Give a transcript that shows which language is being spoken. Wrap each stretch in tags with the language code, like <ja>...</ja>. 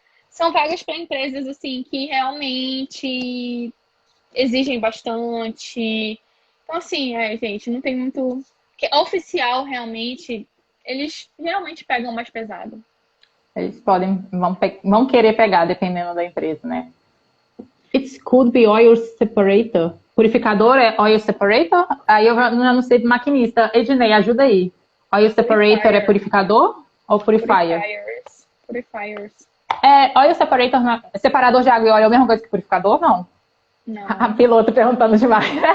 <pt>são vagas para empresas assim que realmente exigem bastante. Então, assim, gente, não tem muito. Que oficial, realmente, eles geralmente pegam mais pesado. Eles vão querer pegar, dependendo da empresa, né?</pt> <en>It could be oil separator.</en> <pt>Purificador é oil separator? Aí eu já não sei maquinista. Ednei, ajuda aí. Oil separator é</pt> <en>Purifier,</en> <pt>purificador ou purifier?</pt> <en>purifiers.</en> <pt>É, oil separator, separador de água e óleo é a mesma coisa que purificador? Não. A Não, piloto perguntando demais.</pt>